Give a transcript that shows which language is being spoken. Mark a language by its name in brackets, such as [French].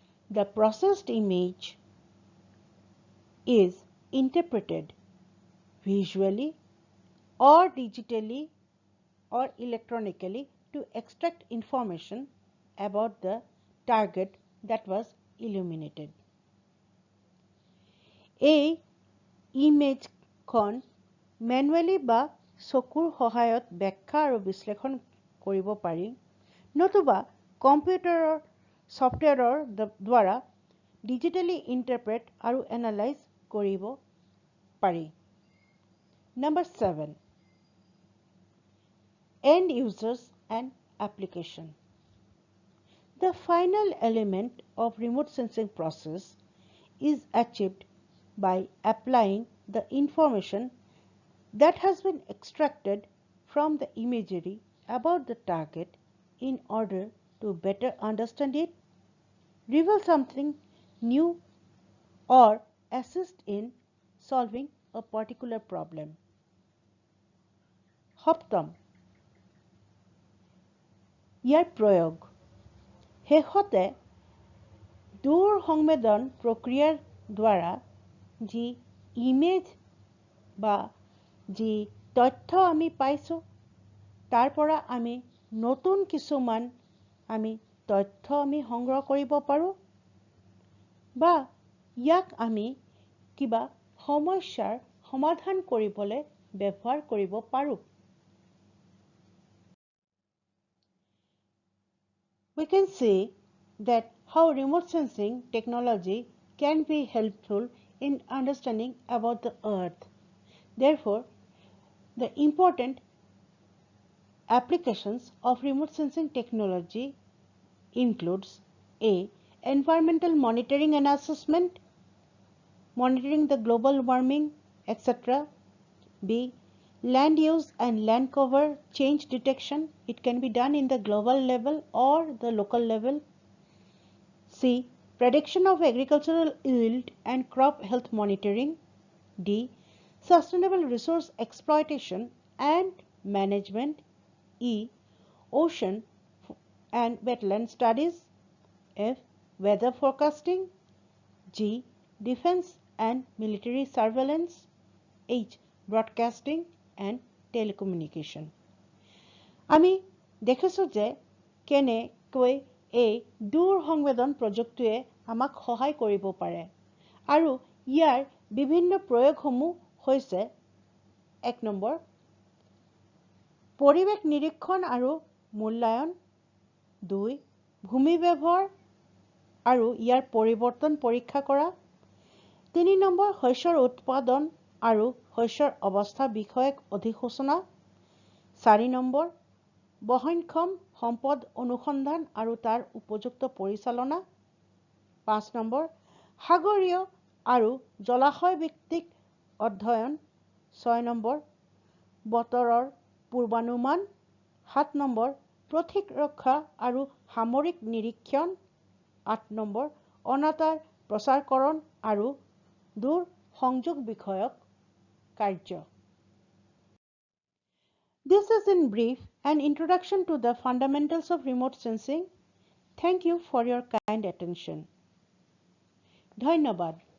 [English] The processed image is interpreted visually or digitally or electronically to extract information about the target that was illuminated. [Assamese] এই ইমেজখন ম্যানুৱেলি বা চকুৰ সহায়ত ব্যাখ্যা আৰু বিশ্লেষণ কৰিব পাৰি নতুবা কম্পিউটাৰৰ ছফ্টৱেৰৰ দ্বাৰা ডিজিটেলি ইণ্টাৰপ্ৰেট আৰু এনালাইজ কৰিব পাৰি। [English] Number 7. End users and application. The final element of remote sensing process is achieved by applying the information that has been extracted from the imagery about the target in order to better understand it, reveal something new, or assist in solving a particular problem. [Assamese] সপ্তম ইয়াৰ প্ৰয়োগ শেষতে দূৰ সংবেদন প্ৰক্ৰিয়াৰ দ্বাৰা যি image বা যি তথ্য আমি পাইছোঁ তাৰ পৰা আমি নতুন কিছুমান আমি তথ্য আমি সংগ্ৰহ কৰিব পাৰোঁ বা ইয়াক আমি কিবা সমস্যাৰ সমাধান কৰিবলৈ ব্যৱহাৰ কৰিব পাৰোঁ। [English] We can see that how remote sensing technology can be helpful in understanding about the earth. Therefore, the important applications of remote sensing technology includes A. Environmental monitoring and assessment, monitoring the global warming, etc. B. Land use and land cover change detection. It can be done in the global level or the local level. C. Prediction of agricultural yield and crop health monitoring. D. Sustainable resource exploitation and management. E. Ocean and wetland studies. F. Weather forecasting. G. Defense and military surveillance. H. Broadcasting and telecommunication. [Assamese] আমি দেখিছোঁ যে কেনেকৈ এই দূৰ সংবেদন প্ৰযুক্তিয়ে আমাক সহায় কৰিব পাৰে আৰু ইয়াৰ বিভিন্ন প্ৰয়োগসমূহ হৈছে 1 নম্বৰ পৰিৱেশ নিৰীক্ষণ আৰু মূল্যায়ন 2 ভূমি ব্যৱহাৰ আৰু ইয়াৰ পৰিৱৰ্তন পৰীক্ষা কৰা 3 নম্বৰ শস্যৰ উৎপাদন আৰু শস্যৰ অৱস্থা বিষয়ক অধিসূচনা 4 নম্বৰ বহনক্ষম সম্পদ অনুসন্ধান আৰু তাৰ উপযুক্ত পৰিচালনা। 5 নম্বৰ, সাগৰীয় আৰু জলাশয় ভিত্তিক অধ্যয়ন। 6 নম্বৰ, বতৰৰ পূৰ্বানুমান। 7 নম্বৰ, প্ৰতিৰক্ষা আৰু সামৰিক নিৰীক্ষণ। 8 নম্বৰ, অনাতাঁৰ প্ৰচাৰকৰণ আৰু দূৰ সংযোগ বিষয়ক কাৰ্য। [English] This is in brief an introduction to the fundamentals of remote sensing. Thank you for your kind attention. [Assamese] ধন্যবাদ।